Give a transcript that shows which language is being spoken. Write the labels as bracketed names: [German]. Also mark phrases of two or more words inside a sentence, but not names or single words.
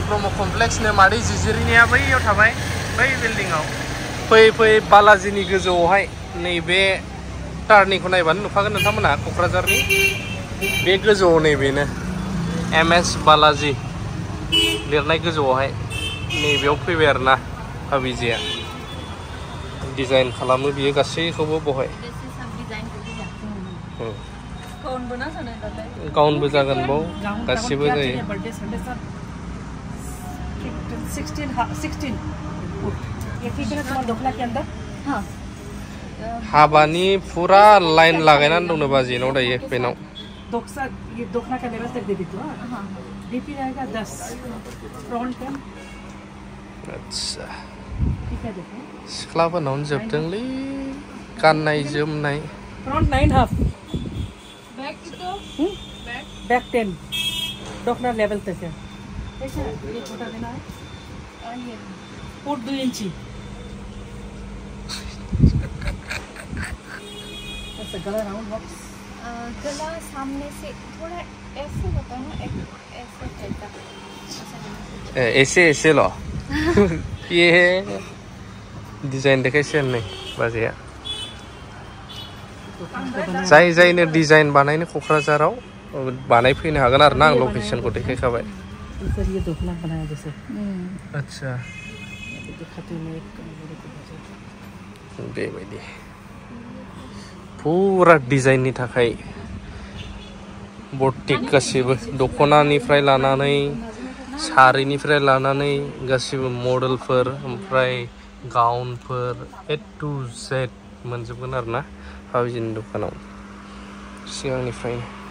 [Bodo] ब्रह्म कमप्लेक्सनो मादै जिजिरिनिया बैयाव थाबाय बै बिल्डिंआव फैयै फैयै बालाजिनि गोजौआवहाय नैबे टार्निंखौ नायबानो नुखागोन नोंथांमोना क'क्राझारनि बे गोजौआव नैबेनो MS बालाजी लिरनाय गोजौआवहाय नैबेयाव फैबाय आरोना भाबिजिया डिजाइन खालामो बियो गासैखौबो बहाय गाउनबो जागोन बाव गासिबो जायो [Hindi] 16 ये ठीक है तुम्हारा दोखला के अंदर हाँ [Bodo] हाबानि फुरा लाइन लागायनानै दंनो बाजिनाव दायो बेनाव [Hindi] दोखसा ये दोखला का लेवल तक दे दी तो हां डीपी रहेगा 10 फ्रंट कैम अच्छा ठीक है देखो [Bodo] सिख्लाफोरनावनो जोबदोंलै गाननाय जोमनाय [Hindi] फ्रंट 9.5 बैक तो बैक 10 दोखला लेवल तक है ऐसा ये छोटा देना है फुट 2 इंची ऐसा गला राउंड बॉक्स गला सामने से थोड़ा ऐसे होता है ना ऐसे चलता ऐसे ऐसे लो ये [Bodo] डिजाइन देखायसिगोन नै बाजैया जाय जायनो डिजाइन बानायनो क'क्राझाराव बानायफैनो हागोन आरो ना आं लकेसनखौ देखायखाबाय [Hindi] सर ये दोखला बनाया जैसे [Bodo] अच्छा बेबायदि फुरा डिजाइननि थाखाय बटिक गासिबो दख'नानिफ्राय लानानै सारिनिफ्राय लानानै गासिबो मडेलफोर ओमफ्राय गाउनफोर [English] A to Z [Bodo] मोनजोबगोन आरो ना भाबिजिनि दखानाव सिगांनिफ्रायनो